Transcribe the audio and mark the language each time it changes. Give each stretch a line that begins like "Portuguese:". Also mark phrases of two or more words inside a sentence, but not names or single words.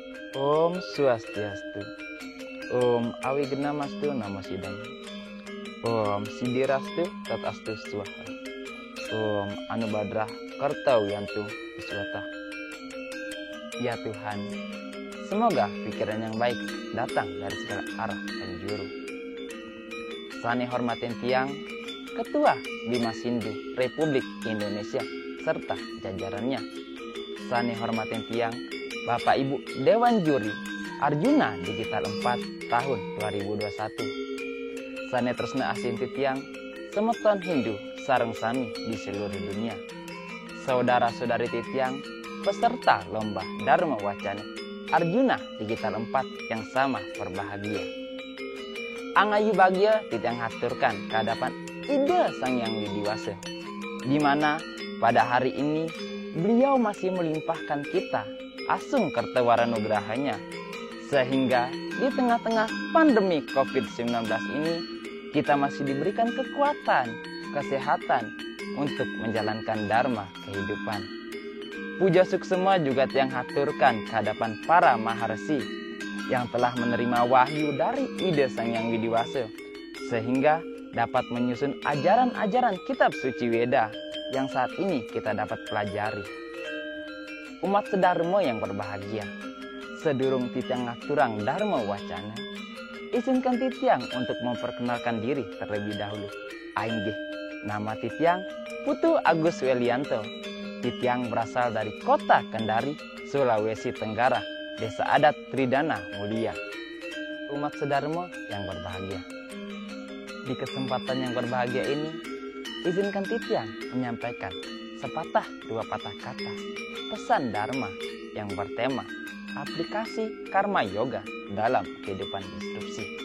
Sanskrit: Om Swastiastu. Om Awigena-mastu Namo Sidam. Om Sidirastu Tatastu Swaha. Om Anubadrah Kartawiyantu Viswata.
Indonesian: Ya Tuhan, semoga pikiran yang baik datang dari segala arah dan juru.
Balinese: Sani hormatin tiang Ketua Bima Sindu Republik Indonesia serta jajarannya. Sani hormatin tiang
Indonesian: Bapak Ibu Dewan Juri
Balinese: Arjuna Digital 4 tahun 2021. Sane tresna asin titiang semeton Hindu sareng sami
Indonesian: di seluruh dunia. Saudara-saudari titiang peserta lomba Dharma Wacana Arjuna Digital 4 yang sama berbahagia. Angayu bahagia titiang haturkan kehadapan Ida Sang Yang Widiwasa, di mana pada hari ini beliau masih melimpahkan kita asung kertawaranugrahanya, sehingga di tengah-tengah pandemi COVID-19 ini kita masih diberikan kekuatan, kesehatan untuk menjalankan dharma kehidupan. Puja suksema juga tiang haturkan kehadapan para maharsi yang telah menerima wahyu dari Ida Sang Yang Widiwasa, sehingga dapat menyusun ajaran-ajaran kitab suci Weda yang saat ini kita dapat pelajari. Umat sedharma yang berbahagia,
Balinese: sedurung titiang ngaturang
Indonesian: Dharma Wacana, izinkan titiang untuk memperkenalkan diri terlebih dahulu.
Balinese: Aing nggih,
Indonesian: nama titiang Putu Agus Welianto. Titiang berasal dari kota Kendari, Sulawesi Tenggara, Desa Adat Tridana Mulia. Umat sedharma yang berbahagia, di kesempatan yang berbahagia ini, izinkan titiang menyampaikan sepatah dua patah kata pesan Dharma yang bertema aplikasi Karma Yoga dalam kehidupan disrupsi.